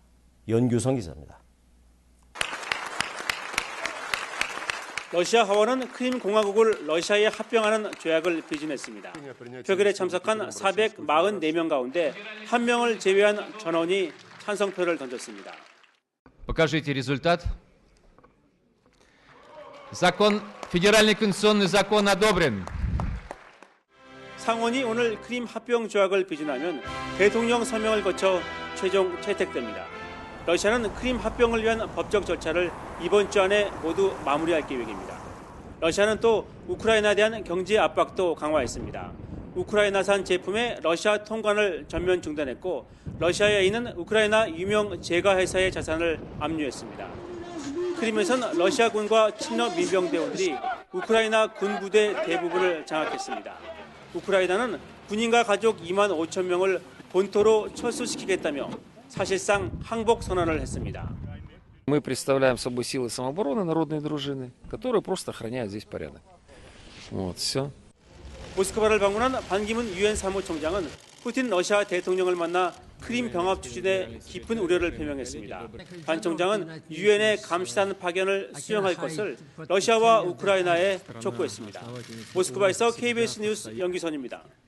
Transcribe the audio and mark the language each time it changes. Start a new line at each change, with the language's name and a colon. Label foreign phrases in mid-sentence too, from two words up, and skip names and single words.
Korean: 연규성 기자입니다. 러시아 하원은 크림 공화국을 러시아에 합병하는 조약을 비준했습니다. 표결에 참석한 444명 가운데 1명을 제외한 전원이 찬성표를 던졌습니다.
Russian: Покажите результат. Закон, федеральный конституционный закон одобрен.
Korean: 상원이 오늘 크림 합병 조약을 비준하면 대통령 서명을 거쳐 최종 채택됩니다. 러시아는 크림 합병을 위한 법적 절차를 이번 주 안에 모두 마무리할 계획입니다. 러시아는 또 우크라이나에 대한 경제 압박도 강화했습니다. 우크라이나산 제품의 러시아 통관을 전면 중단했고 러시아에 있는 우크라이나 유명 제과 회사의 자산을 압류했습니다. 크림에선 러시아군과 친러 민병대원들이 우크라이나 군부대 대부분을 장악했습니다. 우크라이나는 군인과 가족 2만 5천 명을 본토로 철수시키겠다며 사실상 항복 선언을 했습니다.
Russian: Мы представляем собой силы самообороны народной дружины, которые просто охраняют здесь порядок. Вот, все.
Korean: 모스크바를 방문한 반기문 유엔 사무총장은 푸틴 러시아 대통령을 만나 크림 병합 추진에 깊은 우려를 표명했습니다. 반 총장은 유엔의 감시단 파견을 수용할 것을 러시아와 우크라이나에 촉구했습니다. 모스크바에서 KBS 뉴스 연기선입니다.